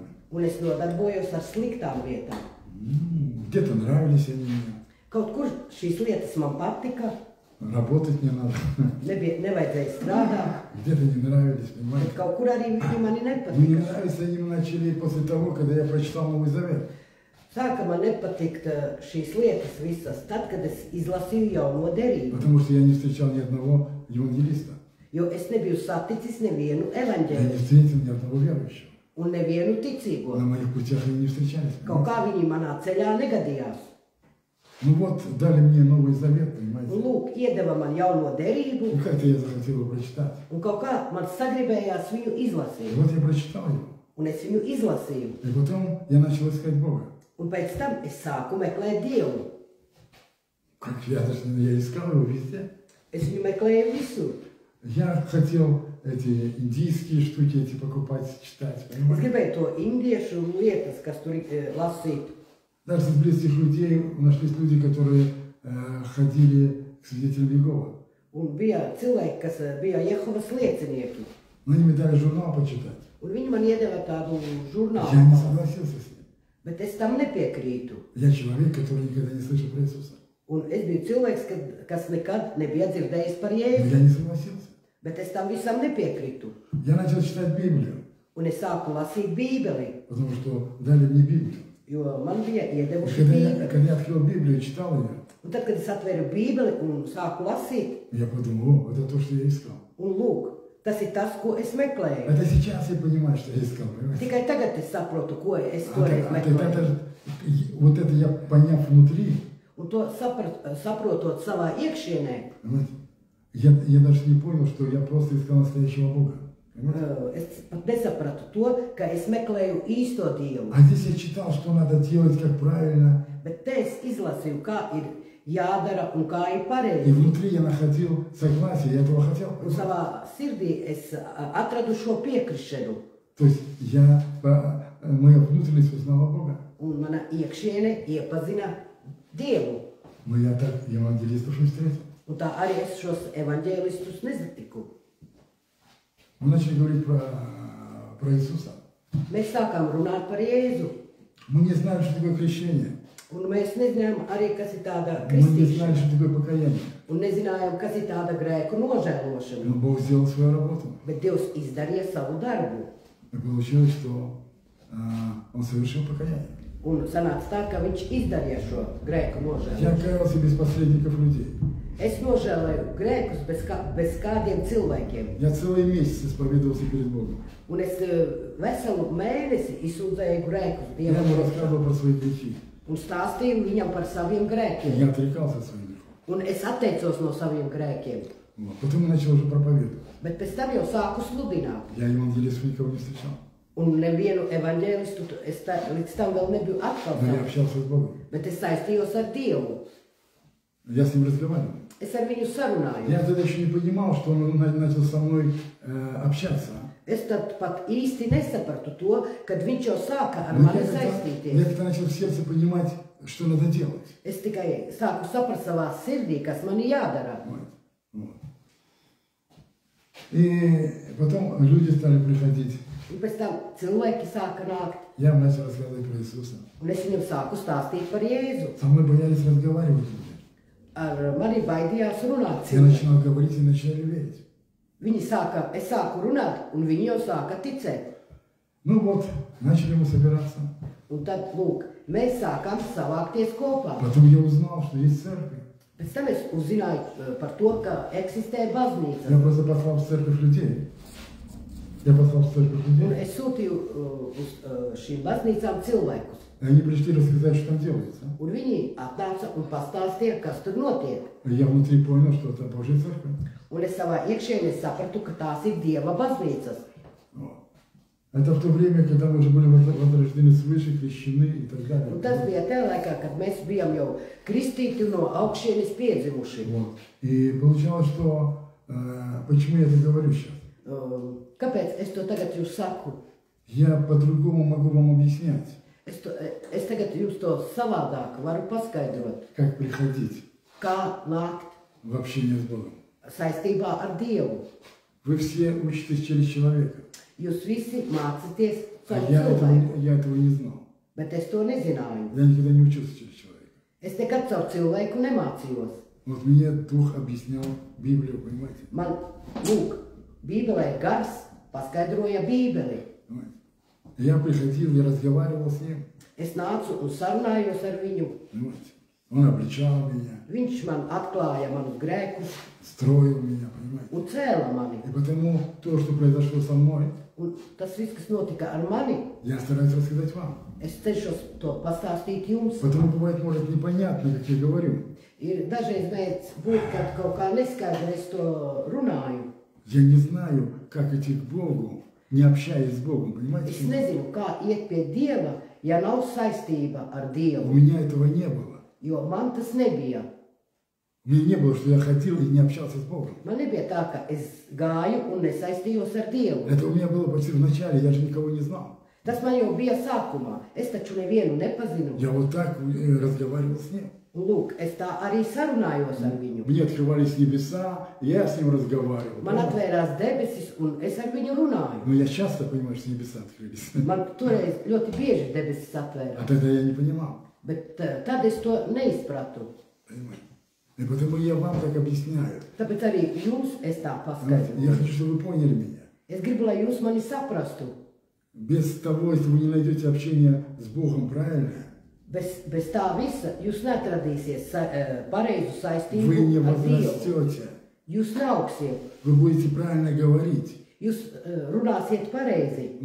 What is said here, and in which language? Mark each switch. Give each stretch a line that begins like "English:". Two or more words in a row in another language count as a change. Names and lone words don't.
Latvian: Un es nodarbojos ar sliktām lietām.
Russian: Где-то нравились они мне.
Latvian: Kaut kur šīs lietas man patika.
Russian: Работать не надо.
Latvian: Nevajadzēja strādāt.
Russian: Где-то не нравились, понимаете?
Latvian: Kaut kur arī viņi mani
Russian: Не
Latvian: nepatika.
Russian: нравились они начали после того, когда я прочитал Новый Завет.
Latvian: Sāka man nepatikt šīs lietas visas, tad, kad es izlasīju jauno derību.
Russian: Потому что я не встречал ни одного евангелиста.
Latvian: Jo es nebiju saticis nevienu
Russian: Я не
Latvian: evaņģēli
Russian: встретил ни одного верующего.
Latvian: un nevienu ticīgo.
Russian: На моих путях они не встречались.
Latvian: Kaut
Russian: Понимаете?
Latvian: kā viņi manā ceļā negadījās.
Russian: Ну вот, дали мне Новый Завет,
Latvian: Un
Russian: понимаете?
Latvian: lūk, iedeva man jauno derību,
Russian: И как-то я захотел его прочитать.
Latvian: un kaut kā man sagribējās viņu
Russian: И
Latvian: izlasīt.
Russian: вот я прочитал его.
Latvian: Un es viņu izlasīju.
Russian: И потом я начал искать Бога.
Latvian: Un pēc tam es sāku meklēt Dievu.
Russian: Как я искал его везде.
Latvian: Es viņu meklēju visur.
Russian: Я хотел эти индийские штуки эти покупать, читать,
Latvian: Es
Russian: понимаете?
Latvian: gribēju to indiešu lietas, kas tur lasīt.
Russian: Даже из близких людей нашлись люди, которые ходили к свидетелям Иеговы.
Latvian: Un bija cilvēki, kas bija Jehovas liecinieki.
Russian: Но они мне дали журнал почитать.
Latvian: Un viņi man iedeva tādu
Russian: Я не
Latvian: žurnālu.
Russian: согласился с ним.
Latvian: Bet es tam nepiekrītu.
Russian: Я человек, который никогда не слышал про Иисуса.
Latvian: Un es biju cilvēks, kas nekad nebija dzirdējis par
Russian: Но
Latvian: Jēzu.
Russian: я не согласился.
Latvian: Bet es tam visam nepiekrītu.
Russian: Я начал читать Библию,
Latvian: Un es sāku lasīt Bībeli,
Russian: потому что дали мне Библию.
Latvian: jo man bija
Russian: И
Latvian: iedevuši Bībeli.
Russian: когда я открыл Библию, читал ее,
Latvian: Un tad, kad es atvēru Bībeli un sāku lasīt,
Russian: я подумал, о, это то, что я искал.
Latvian: un lūk, tas ir tas, ko es meklēju.
Russian: Это сейчас я понимаю, что я искал, понимаете?
Latvian: Tikai tagad es saprotu, ko es
Russian: А
Latvian: toreiz
Russian: тогда
Latvian: meklēju.
Russian: даже, вот это я поняв внутри,
Latvian: Un to saprotot savā iekšienē,
Russian: понимаете, я даже не понял, что я просто искал настоящего Бога. Понимаете?
Latvian: es pat nesapratu to, ka es meklēju īsto Dievu.
Russian: А здесь я читал, что надо делать, как правильно.
Latvian: Bet te es izlasīju, kā ir jādara un kā ir
Russian: И
Latvian: pareizi.
Russian: внутри я находил согласие, я этого хотел.
Latvian: Un savā sirdī es atradu šo piekrišanu.
Russian: То есть моя внутренность узнала Бога.
Latvian: Un mana iekšiene iepazina Dievu.
Russian: Но я так евангелистов не встретил.
Latvian: Un tā arī es šos evaņģēlistus nezatiku.
Russian: Мы начали говорить про Иисуса.
Latvian: Mēs sākām runāt par Jēzu.
Russian: Мы не знали, что такое крещение.
Latvian: Un mēs nezinājām arī, kas ir tāda
Russian: Мы не знали,
Latvian: kristīšana.
Russian: что такое покаяние.
Latvian: Un nezinājām, kas ir tāda grēku nožēlošana.
Russian: Но Бог сделал свою работу.
Latvian: Bet Dievs izdarīja savu darbu.
Russian: И получилось, что Он совершил покаяние.
Latvian: Un sanāca tā, ka viņš izdarīja šo grēku
Russian: Я
Latvian: nožēlošanu.
Russian: каялся без посредников людей.
Latvian: Es nožēloju grēkus bez kādiem cilvēkiem.
Russian: Я целый месяц исповедовался перед Богом.
Latvian: Un es veselu mēnesi izsūdzēju grēkus
Russian: Я ему
Latvian: Dievam.
Russian: рассказывал про свои грехи.
Latvian: Un stāstīju viņam par saviem
Russian: И
Latvian: grēkiem.
Russian: я отрекался от своих грехов.
Latvian: Un es atteicos no saviem grēkiem.
Russian: Вот. Потом я начал уже проповедовать.
Latvian: Bet pēc tam jau sāku sludināt.
Russian: Я евангелистов никого не встречал.
Latvian: Un nevienu evaņģēlistu es līdz tam vēl nebiju atkal
Russian: Но я
Latvian: sācis.
Russian: общался с Богом.
Latvian: Bet es saistījos ar Dievu.
Russian: Я с ним разговаривал.
Latvian: Es ar viņu sarunāju.
Russian: Я тогда еще не понимал, что он начал со мной общаться.
Latvian: Es tad pat īsti nesapratu to, kad viņš jau sāka ar
Russian: Но
Latvian: mani
Russian: я
Latvian: saistīties.
Russian: как-то начал в сердце понимать, что надо делать.
Latvian: Es tikai sāku saprast savā sirdī, kas man ir jādara.
Russian: Вот. И потом люди стали приходить.
Latvian: Un pēc tam cilvēki sāka nākt.
Russian: Я начал рассказывать про Иисуса.
Latvian: Un es viņam sāku stāstīt par Jēzu.
Russian: Со мной боялись разговаривать люди.
Latvian: Ar mani baidījās runāt
Russian: Я
Latvian: cilvēki.
Russian: начинал говорить и начали верить.
Latvian: Es sāku runāt, un viņi jau sāka ticēt.
Russian: Ну вот, начали мы собираться.
Latvian: Un tad, lūk, mēs sākām savākties kopā.
Russian: Потом я узнал, что есть церковь.
Latvian: Pēc tam es uzzināju par to, ka eksistē baznīca.
Russian: Я просто послал в церковь людей.
Latvian: Un es sūtīju uz šīm baznīcām cilvēkus.
Russian: И они пришли рассказать, что там делается.
Latvian: Un viņi atnāca un pastāstīja, kas tur notiek.
Russian: И я внутри понял, что это Божья церковь.
Latvian: Un es savā iekšienē sapratu, ka tās ir Dieva baznīcas.
Russian: Это в то время, когда мы уже были возрождены свыше, крещены и так далее.
Latvian: Un tas bija tajā laikā, kad mēs bijām jau kristīti un no augšienes piedzimuši.
Russian: Вот. И получалось, что... почему я это говорю сейчас?
Latvian: Kāpēc es to tagad jūs saku?
Russian: Я по-другому могу вам объяснять.
Latvian: Es tagad jūs to savādāk varu paskaidrot.
Russian: Как приходить
Latvian: Kā nākt
Russian: в общение с Богом.
Latvian: Saistībā ar Dievu.
Russian: Вы все учитесь через человека.
Latvian: Jūs visi mācāties
Russian: А
Latvian: caur
Russian: я
Latvian: cilvēku.
Russian: этого не знал.
Latvian: Bet es to nezināju.
Russian: Я никогда не учился через человека.
Latvian: Es nekad caur cilvēku nemācījos.
Russian: Вот мне Дух объяснял Библию, понимаете?
Latvian: Man, lūk, Bībelē gars paskaidroja Bībeli.
Russian: Понимаете? Я приходил и разговаривал с ним.
Latvian: Es nācu un sarunājos ar viņu.
Russian: Понимаете? Он обличал меня.
Latvian: Viņš man atklāja manus grēkus
Russian: Строил меня, понимаете?
Latvian: un cēla mani.
Russian: И потому то, что произошло со мной,
Latvian: Un tas viss, kas notika ar mani,
Russian: я стараюсь рассказать вам.
Latvian: es cenšos to pastāstīt jums.
Russian: Потому бывает, может, непонятно, как я говорю.
Latvian: Ir dažreiz mēdz būt, kad kaut kā neskaidri es to runāju.
Russian: Я не знаю, как идти к Богу, не общаясь с Богом, понимаете?
Latvian: Es nezinu, kā iet pie Dieva, ja nav saistība ar
Russian: У
Latvian: Dievu,
Russian: меня этого не было.
Latvian: jo man tas nebija.
Russian: У меня не было, что я ходил и не общался с Богом.
Latvian: Man nebija tā, ka es gāju un nesaistījos ar Dievu.
Russian: Это у меня было почти в начале, я же никого не знал.
Latvian: Tas man jau bija sākumā. Es taču nevienu nepazinu.
Russian: Я вот так разговаривал с ним.
Latvian: Un lūk, es tā arī sarunājos ar viņu.
Russian: Мне открывались небеса, я с ним разговаривал.
Latvian: Man atvērās debesis un es ar viņu runāju.
Russian: Но я часто понимаю, что небеса открылись.
Latvian: Man toreiz ļoti bieži debesis
Russian: А
Latvian: atvērās.
Russian: тогда я не понимал.
Latvian: Bet tad es to neizpratu.
Russian: Понимаете? И потому я вам так объясняю.
Latvian: Tāpēc arī jums es tā paskaidroju.
Russian: Я хочу, чтобы вы поняли меня.
Latvian: Es gribu, lai jūs mani saprastu.
Russian: Без того, если вы не найдете общение с Богом правильное,
Latvian: Bez tā visa jūs neatradīsiet pareizu
Russian: вы
Latvian: saistību
Russian: не
Latvian: ar Dievu.
Russian: возрастете.
Latvian: Jūs neaugsiet.
Russian: Вы будете правильно говорить,
Latvian: Jūs runāsiet pareizi,